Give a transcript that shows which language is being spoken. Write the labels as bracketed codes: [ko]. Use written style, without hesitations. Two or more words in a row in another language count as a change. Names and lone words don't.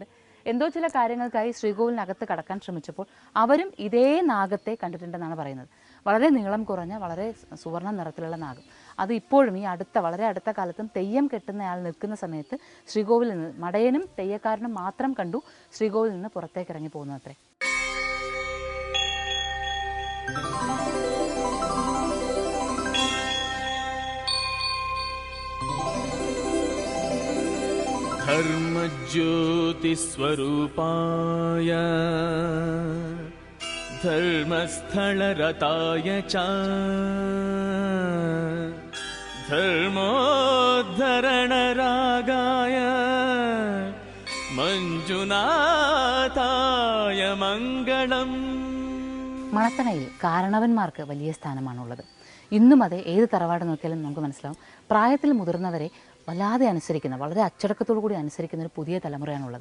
[ml] എന്തോ ചില കാര്യങ്ങൾക്കായി ശ്രീകോവിലിനകത്ത് കടക്കാൻ ശ്രമിച്ചപ്പോൾ അവരും ഇതേ നാഗത്തെ കണ്ടിട്ടുണ്ടെന്നാണ് പറയുന്നത്. വളരെ നീളം കുറഞ്ഞ വളരെ സുവർണ്ണ നിറത്തിലുള്ള നാഗം. അത് ഇപ്പോഴും ഈ വളരെ അടുത്ത കാലത്തും തെയ്യം കെട്ടുന്നയാൾ നിൽക്കുന്ന സമയത്ത് ശ്രീകോവിലിൽ നിന്ന് മടയനും തെയ്യക്കാരനും മാത്രം കണ്ടു ശ്രീകോവിലിൽ നിന്ന് പുറത്തേക്ക് ഇറങ്ങി പോകുന്നത്രേ. [sa] धर्मज्योतिस्वरूपाय धर्मस्थलरताय च धर्मोद्धरणरागाय മഞ്ജുനാഥായ മംഗളം. [ml] മണത്തണയിൽ കാരണവന്മാർക്ക് വലിയ സ്ഥാനമാണുള്ളത്. ഇന്നും അതെ, ഏത് തറവാട് നോക്കിയാലും നമുക്ക് മനസ്സിലാവും. പ്രായത്തിൽ മുതിർന്നവരെ വല്ലാതെ അനുസരിക്കുന്ന, വളരെ അച്ചടക്കത്തോടു കൂടി അനുസരിക്കുന്ന ഒരു പുതിയ തലമുറയാണുള്ളത്.